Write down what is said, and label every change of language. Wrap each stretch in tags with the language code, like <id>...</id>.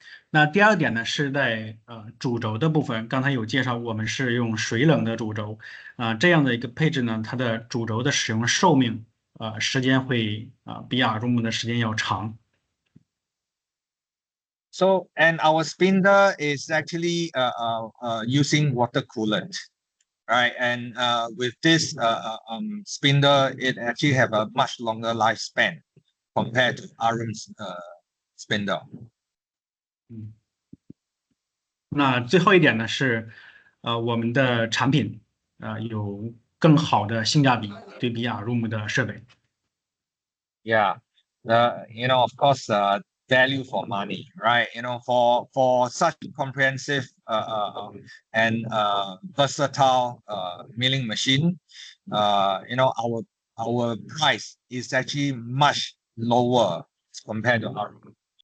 <zh>那第二点呢，是在主轴的部分，刚才有介绍，我们是用水冷的主轴，这样的一个配置呢，它的主轴的使用寿命时间会比阿鲁姆的时间要长。</zh> <en>So, and our spindle is actually using water coolant, right? And with this spindle, it actually have a much longer lifespan compared to Arum's spindle.</en> <zh>那最后一点呢是，我们的产品有更好的性价比，对比阿鲁姆的设备。</zh> <en>Yeah, of course, value for money, right? For such comprehensive and versatile milling machine, our price is actually much lower compared to our machine.</en>